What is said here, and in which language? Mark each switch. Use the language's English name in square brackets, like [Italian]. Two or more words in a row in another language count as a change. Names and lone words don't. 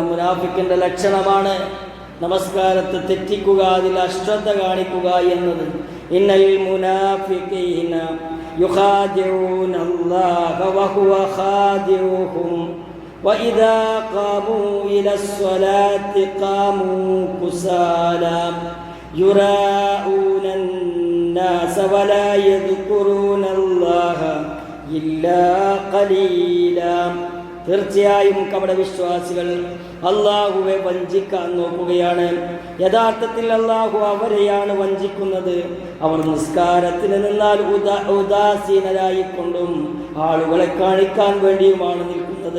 [Malayalam] മുനാഫിക്കിൻ്റെ ലക്ഷണമാണ് നമസ്കാരത്തെ തെറ്റിക്കുക, അതിൽ അശ്രദ്ധ കാണിക്കുക എന്നത്. [Arabic] إن المنافقين يخادعون الله وهو خادعهم وإذا قاموا إلى الصلاة قاموا كسالى يراءون الناس ولا يذكرون الله إلا قليلا. [Malayalam] തീർച്ചയായും കപട വിശ്വാസികൾ അള്ളാഹുവെ വഞ്ചിക്കാൻ നോക്കുകയാണ്. യഥാർത്ഥത്തിൽ അള്ളാഹു അവരെയാണ് വഞ്ചിക്കുന്നത്. അവർ നിസ്കാരത്തിന് നിന്നാൽ ഉദാസീനരായിക്കൊണ്ടും ആളുകളെ കാണിക്കാൻ വേണ്ടിയുമാണ് നിൽക്കുന്നത്.